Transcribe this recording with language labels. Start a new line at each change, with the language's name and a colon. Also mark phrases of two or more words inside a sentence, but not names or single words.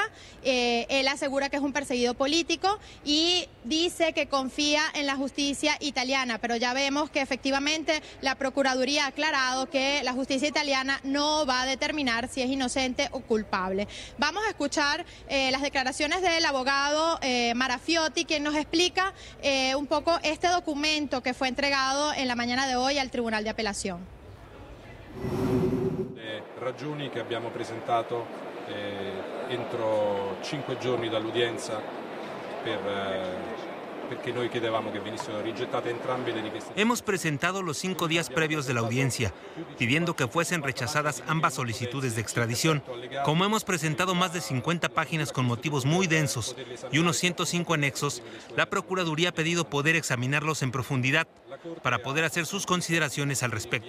Spanish: Él asegura que es un perseguido político y dice que confía en la justicia italiana, pero ya vemos que efectivamente la Procuraduría ha aclarado que la justicia italiana no va a determinar si es inocente o culpable. Vamos a escuchar las declaraciones del abogado Marafiotti, quien nos explica un poco este documento que fue entregado en la mañana de hoy al Tribunal de Apelación.
Italian: Le ragioni che abbiamo presentato entro 5 giorni dall'udienza perché noi chiedevamo che venissero rigettate entrambe le richieste.
Spanish: Hemos presentado los 5 días previos de la audiencia, pidiendo que fuesen rechazadas ambas solicitudes de extradición. Como hemos presentado más de 50 páginas con motivos muy densos y unos 105 anexos, la Procuraduría ha pedido poder examinarlos en profundidad para poder hacer sus consideraciones al respecto.